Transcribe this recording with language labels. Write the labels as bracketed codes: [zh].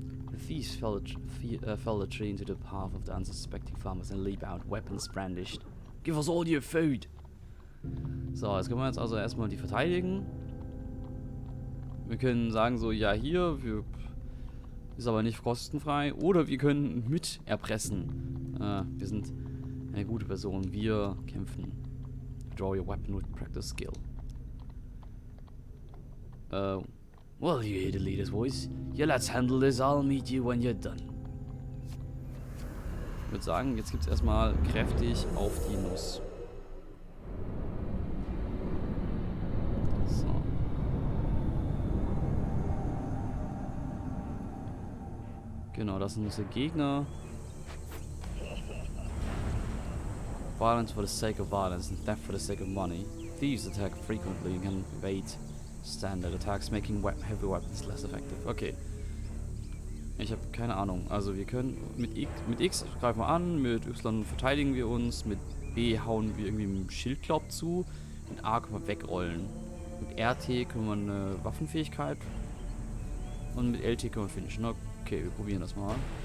[en] The thieves fell the tree into the path of the unsuspecting farmers and leap out, weapons brandished. Give us all your food! [de] So, jetzt können wir jetzt also erstmal die verteidigen. Wir können sagen so, ja hier, ist aber nicht kostenfrei. Oder wir können mit erpressen. Wir sind eine gute Person. Wir kämpfen. [en] Draw your weapon with practice skill. Well, you hear the leader's voice. Yeah, let's handle this. I'll meet you when you're done. [de] Ich würde sagen, jetzt gibt's erstmal kräftig auf die Nuss. So. Genau, das sind unsere Gegner. [en] Violence for the sake of violence and theft for the sake of money. Thieves attack frequently and can evade standard attacks, making heavy weapons less effective. [de] Okay. Ich habe keine Ahnung. Also wir können mit X greifen wir an, mit Y verteidigen wir uns, mit B hauen wir irgendwie mit dem Schildklaub zu, mit A können wir wegrollen. Mit RT können wir eine Waffenfähigkeit und mit LT können wir finishen. Okay, wir probieren das mal.